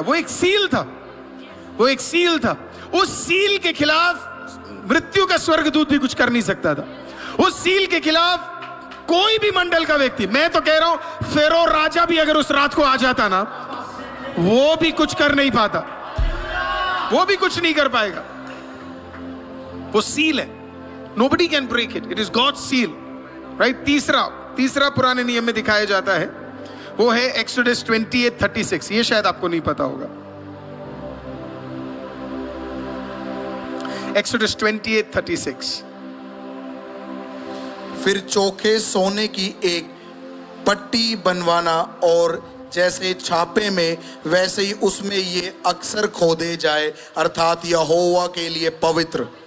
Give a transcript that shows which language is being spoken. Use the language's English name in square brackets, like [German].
[Hindi] वो एक सील था, वो एक सील था। उस सील के खिलाफ मृत्यु का स्वर्गदूत भी कुछ कर नहीं सकता था। उस सील के खिलाफ कोई भी मंडल का व्यक्ति, मैं तो कह रहा हूं फेरो राजा भी अगर उस रात को आ जाता ना, वो भी कुछ कर नहीं पाता, वो भी कुछ नहीं कर पाएगा। वो सील है, [English] nobody can break it, it is God's seal, right? [Hindi] तीसरा पुराने नियम में दिखाया जाता है, वो है एक्सोडस 28:36। ये शायद आपको नहीं पता होगा। एक्सोडस 28:36। फिर चोखे सोने की एक पट्टी बनवाना, और जैसे छापे में वैसे ही उसमें ये अक्षर खोदे जाए, अर्थात यहोवा के लिए पवित्र।